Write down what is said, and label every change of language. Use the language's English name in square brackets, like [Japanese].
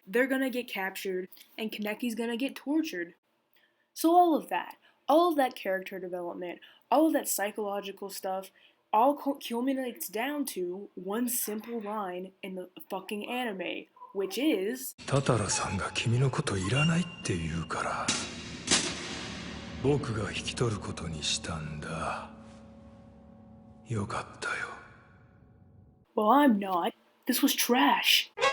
[English] They're gonna get captured, and Kaneki's gonna get tortured. So all of that character development, all of that psychological stuff, all culminates down to one simple line in the fucking anime, which is... [Japanese] タタラさんが君のこといらないって言うから、僕が引き取ることにしたんだ。よかったよ。 [English] Well, I'm not. This was trash.